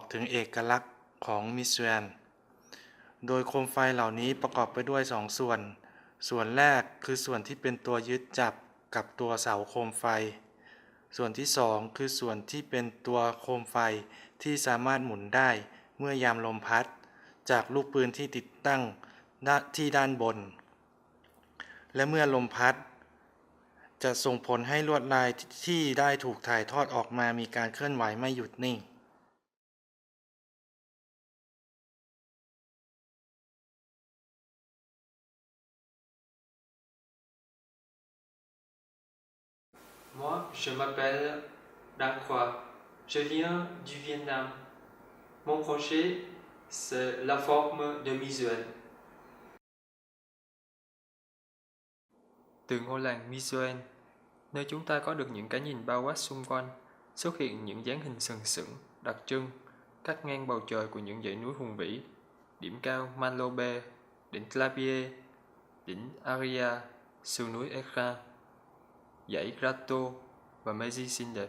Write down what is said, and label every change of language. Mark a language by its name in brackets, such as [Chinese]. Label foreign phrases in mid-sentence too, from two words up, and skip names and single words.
[Thai] ถึงเอกลักษณ์ของมิสแวนโดยโคมไฟเหล่านี้ประกอบไปด้วย2 ส่วนแรกคือส่วนที่เป็นตัวยึดจับกับตัวเสาโคมไฟส่วนที่2คือส่วนที่เป็นตัวโคมไฟที่สามารถหมุนได้เมื่อยามลมพัดจากลูกปืนที่ติดตั้งที่ด้านบนและเมื่อลมพัดจะส่งผลให้ลวดลายที่ได้ถูกถ่ายทอดออกมามีการเคลื่อนไหวไม่หยุดนิ่ง [French] Moi, je m'appelle Dan Khoa. Je viens du Vietnam. Mon projet, c'est la forme de Misuan. [Vietnamese] Từ ngôi làng Misuan, nơi chúng ta có được những cái nhìn bao quát xung quanh, xuất hiện những dáng hình sừng sững, đặc trưng, cắt ngang bầu trời của những dãy núi hùng vĩ, điểm cao Manlobe, đỉnh Clavier, đỉnh Aria, sườn núi Ekra, dãy Grato và Meiji xinh đẹp.